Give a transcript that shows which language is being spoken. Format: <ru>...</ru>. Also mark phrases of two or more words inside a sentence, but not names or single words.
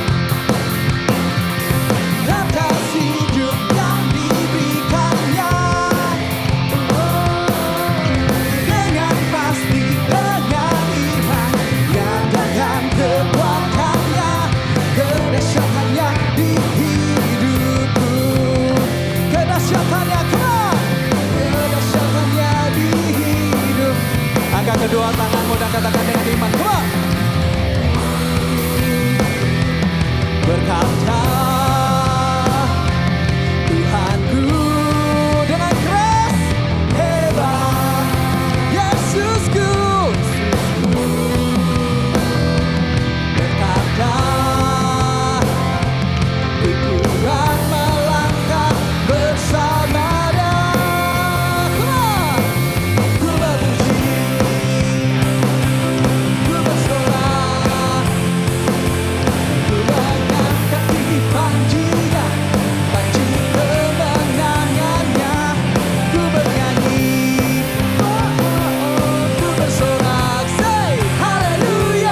<id>Atas hidup yang diberikannya. Dengan pasti, dengan iman, nyatakan kekuatannya, kedahsyatannya di hidupku. Kedahsyatannya,</id> <en>come on.</en> <id>Kedahsyatannya di hidup. Angkat kedua tanganmu dan katakan dengan iman,</id> <en>come on.</en> <id>Berkata, Tuhanku. Dengan keras, hebat, Yesusku. Berkata, ku kuat melangkah bersamanya.</id> <en>Come on.</en> <id>Ku berpuji, ku bersorak, ku mengangkat tinggi panjinya, panji kemenangannya. Ku bernyanyi, ku bersorak,</id> <en>say haleluya.</en>